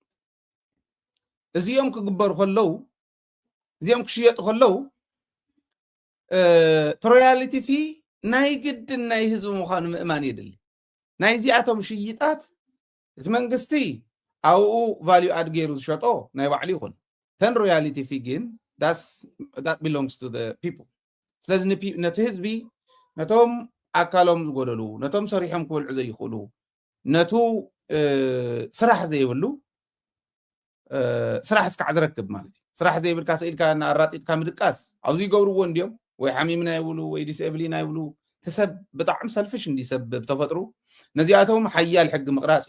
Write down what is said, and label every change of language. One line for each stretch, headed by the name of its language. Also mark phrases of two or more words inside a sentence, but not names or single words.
Tigrinya: እዚኦም ክግበሩ ከለው እዚኦም ክሽየጡ ከለው
English: royalty fee
Tigrinya: ናይ ግድን ናይ ህዝቢ ምዃኑ ምእማን የድሊ ናይ እዚኣቶም ሽይጣት እቲ መንግስቲ ኣብኡ
English: value add
Tigrinya: ገይሩ ዝሸጦ ናይ ባዕሉ ይኹን ተን
English: royalty fee
Tigrinya: ግን
English: that belongs to the people
Tigrinya: ስለዚ ነቲ ህዝቢ ነቶም ኣካሎም ዝጎደሉ ነቶም ሰሪሖም ክበልዑ ዘይኽእሉ ነቱ ስራሕ ዘይብሉ ስራሕ እስካዕ ዝረክብ ማለት እዩ ስራሕ ዘይብልካ ስኢልካ ኣራጢጥካ ምድቃስ ኣብዚ ይገብርዎ እንዲዮም ወይ ሓሚምና ይብሉ ወይ ዲስኤብሊና ይብሉ ተሰብ ብጣዕሚ ሰልፍሽ እንዲሰብ ብተፈጥሩ ነዚኣቶም ሓያል ሕጊ ምቕራፅ